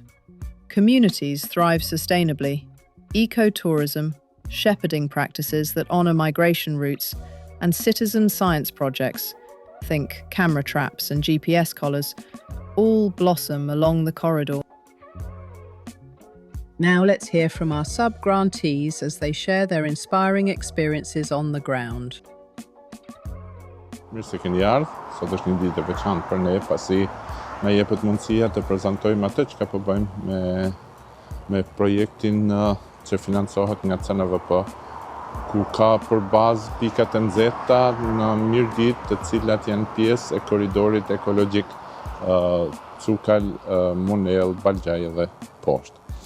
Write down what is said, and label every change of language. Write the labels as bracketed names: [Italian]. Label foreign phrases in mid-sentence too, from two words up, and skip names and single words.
[English] Communities thrive sustainably. Ecotourism, shepherding practices that honour migration routes, and citizen science projects, think camera traps and GPS collars, all blossom along the corridor. Now let's hear from our sub-grantees as they share their inspiring experiences on the ground. [Albanian] Mirë se keni ardhur. Sot është një ditë e veçantë për ne, pasi na jepet mundësia të prezantojmë atë çka po bëjmë me projektin që financohet nga CNVP, ku ka për bazë pikat e nxehta në Mirdit, të cilat janë pjesë e korridorit ekologjik Cukal, Munel, Balgjaj dhe poshtë.